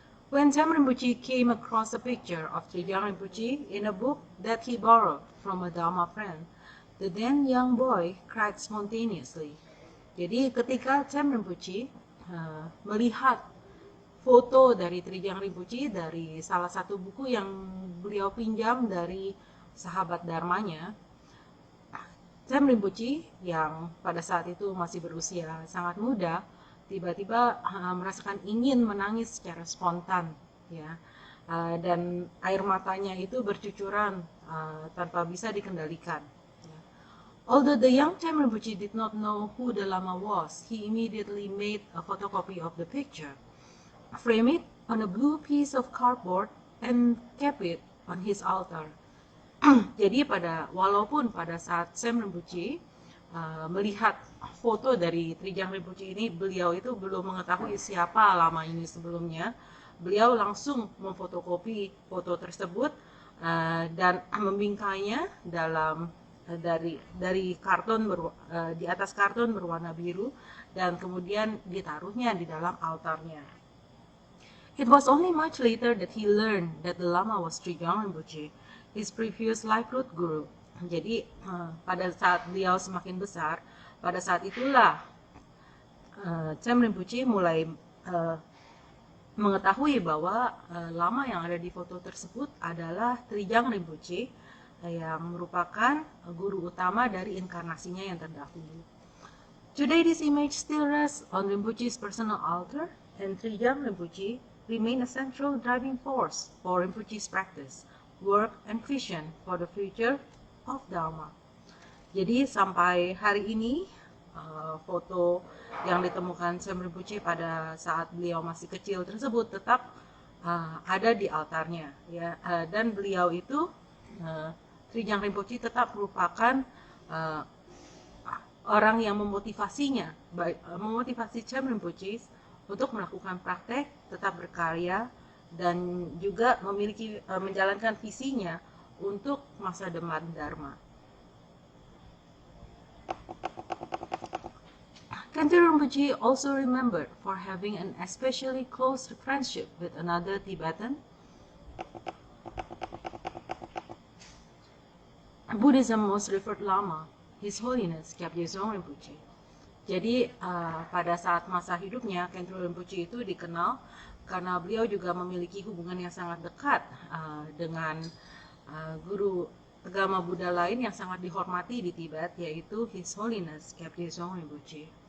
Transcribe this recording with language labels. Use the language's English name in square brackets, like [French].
[English] When Chem Rinpoche came across a picture of Trijang Rinpoche in a book that he borrowed from a Dharma friend, the then young boy cried spontaneously. [Indonesian] Jadi ketika Chem Rinpoche melihat foto dari Trijang Rinpoche dari salah satu buku yang beliau pinjam dari sahabat dharmanya, Chem Rinpoche yang pada saat itu masih berusia sangat muda, tiba-tiba merasakan ingin menangis secara spontan, ya, dan air matanya itu bercucuran tanpa bisa dikendalikan. Ya. [English] Although the young Chem Rinpoche did not know who the Lama was, he immediately made a photocopy of the picture, framed it on a blue piece of cardboard, and kept it on his altar. [Indonesian] Jadi walaupun pada saat Chem Rinpoche melihat foto dari Trijang Rinpoche ini, beliau itu belum mengetahui siapa lama ini sebelumnya. Beliau langsung memfotokopi foto tersebut dan membingkainya dari karton di atas karton berwarna biru dan kemudian ditaruhnya di dalam altarnya. [English] It was only much later that he learned that the Lama was Trijang Rinpoche, his previous life root guru. [Indonesian] Jadi pada saat beliau semakin besar, pada saat itulah Cem Rinpoche mulai mengetahui bahwa lama yang ada di foto tersebut adalah Trijang Rinpoche yang merupakan guru utama dari inkarnasinya yang terdahulu. [English] Today this image still rests on Rinpoche's personal altar, and Trijang Rinpoche remain a central driving force for Rinpoche's practice, work, and vision for the future of Dharma. [Indonesian] Jadi sampai hari ini foto yang ditemukan Cem Rinpoche pada saat beliau masih kecil tersebut tetap ada di altarnya, ya. Dan beliau itu Trijang Rinpoche tetap merupakan orang yang memotivasinya, memotivasi Cem Rinpoche untuk melakukan praktek, tetap berkarya, dan juga memiliki menjalankan visinya untuk masa depan Dharma. [English] Khentrul Rinpoche also remembered for having an especially close friendship with another Tibetan Buddhism most revered Lama, His Holiness Kyabje Dzong Rinpoche. [Indonesian] Jadi pada saat masa hidupnya, Khentrul Rinpoche itu dikenal karena beliau juga memiliki hubungan yang sangat dekat dengan guru agama Buddha lain yang sangat dihormati di Tibet, yaitu His Holiness Kyabje Dzong Rinpoche.